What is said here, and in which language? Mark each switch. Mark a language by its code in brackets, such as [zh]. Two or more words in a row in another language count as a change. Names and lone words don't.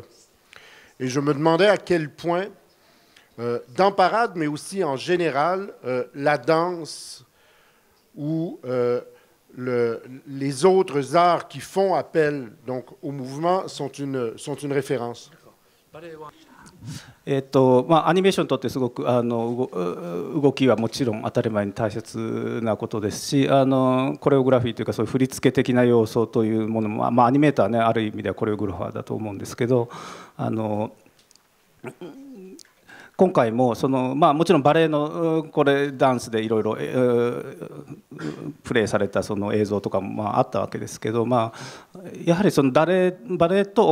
[fr] Et je me demandais à quel point, dans Parade, mais aussi en général, la danse ou les autres arts qui font appel donc, au mouvement sont une référence. [ja] アニメーションにとってすごく動きはもちろん当たり前に大切なことですし、コレオグラフィーというかそういう振り付け的な要素というものも、アニメーターはねある意味ではコレオグラファーだと思うんですけど、今回ももちろんバレエのダンスでいろいろプレイされたその映像とかもあったわけですけど、やはりバレエと